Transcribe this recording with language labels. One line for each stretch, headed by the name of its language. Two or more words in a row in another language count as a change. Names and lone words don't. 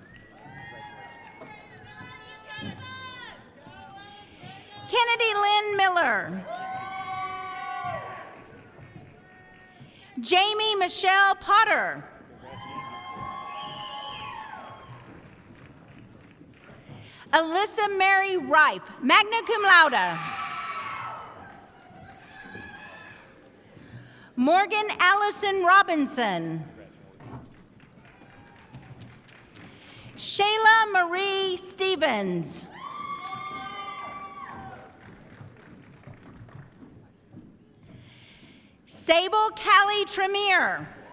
English: Kennedy Lynn Miller. Jamie Michelle Potter. Alyssa Mary Rife,
Latin: magna cum laude.
English: Morgan Allison Robinson. Shayla Marie Stevens. Sable Callie Tremere.